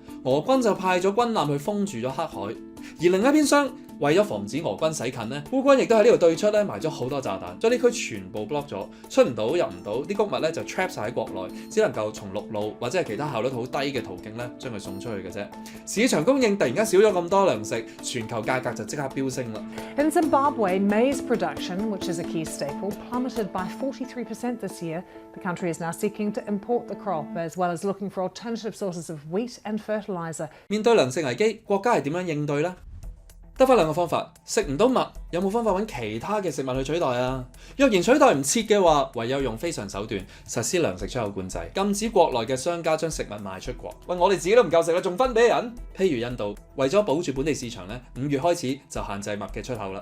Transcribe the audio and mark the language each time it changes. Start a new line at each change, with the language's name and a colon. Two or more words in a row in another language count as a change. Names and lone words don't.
Cantonese: 俄軍就派咗軍艦去封住咗黑海，而另一邊廂為咗防止俄軍駛近咧，烏軍亦都喺呢度對出咧埋咗好多炸彈，將呢區全部 block 咗，出唔到入唔到，啲穀物咧就 trap 晒喺國內，只能夠從陸路或者係其他效率好低嘅途徑咧將佢送出去嘅啫。市場供應突然間少咗咁多糧食，全球價格就即刻飆升啦。
English: In Zimbabwe, maize production, which is a key staple, plummeted by 43% this year. The country is now seeking to import the crop, as well as looking for alternative sources of wheat and fertilizer.
Cantonese: 面對糧食危機，國家係點樣應對呢？ 得返兩個方法，食唔到麥，有冇方法揾其他嘅食物去取代啊？若然取代唔切嘅話，唯有用非常手段實施糧食出口管制，禁止國內嘅商家將食物賣出國。喂，我哋自己都唔夠食啦，仲分俾人？譬如印度，為咗保住本地市場咧，5月開始就限制麥嘅出口啦。